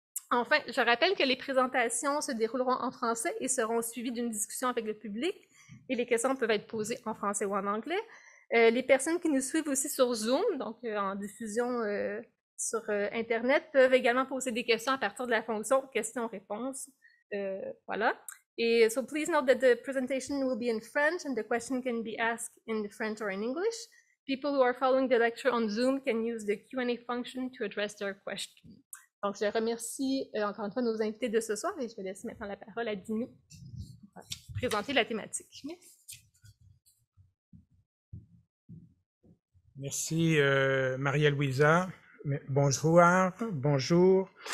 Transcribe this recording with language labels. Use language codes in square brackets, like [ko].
[fr] Enfin, je rappelle que les présentations se dérouleront en français et seront suivies d'une discussion avec le public et les questions peuvent être posées en français ou en anglais. Les personnes qui nous suivent aussi sur Zoom, donc en diffusion sur Internet, peuvent également poser des questions à partir de la fonction questions-réponses. Voilà. [en] Et so please note that the presentation will be in French and the question can be asked in French or in English. People who are following the lecture on Zoom can use the Q&A function to address their question. [fr] Donc, je remercie encore une fois nos invités de ce soir et je vais laisser maintenant la parole à Dinu pour présenter la thématique. Merci. Merci Maria-Louisa. Bonjour.